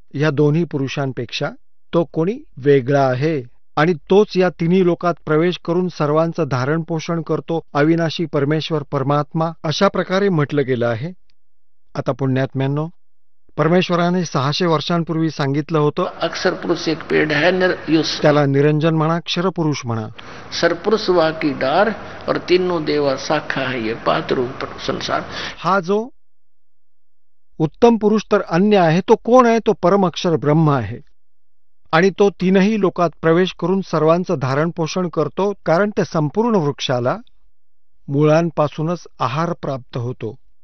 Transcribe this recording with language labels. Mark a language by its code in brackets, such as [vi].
[mr] या दोन्ही पुरुषांपेक्षा तो कोणी वेगळा आहे, आणि तोच या तिन्ही लोकात प्रवेश करून सर्वांचं धारण पोषण करतो, अविनाशी परमेश्वर परमात्मा. अशा प्रकारे म्हटलं गेलं आहे. आता पुण्यात्म्यांनो, परमेश्वराने 600 वर्षांपूर्वी सांगितलं होतं, [hi] अक्षर पुरुष एक पेड़ है, [mr] त्याला निरंजन म्हणा, क्षरपुरुष म्हणा, [hi] सरपुरुष वाकी डार, और तीनों देवा शाखा है, ये पात्र रूप संसार. [mr] हा जो उत्तम पुरुष तर अन्य आहे, तो कोण आहे? तो परमअक्षर ब्रह्म आहे, आणि तो 3ही लोकात प्रवेश करून सर्वांचं धारण पोषण करतो. कारण त्या संपूर्ण वृक्षाला मुळांपासूनच आहार प्राप्त होतो.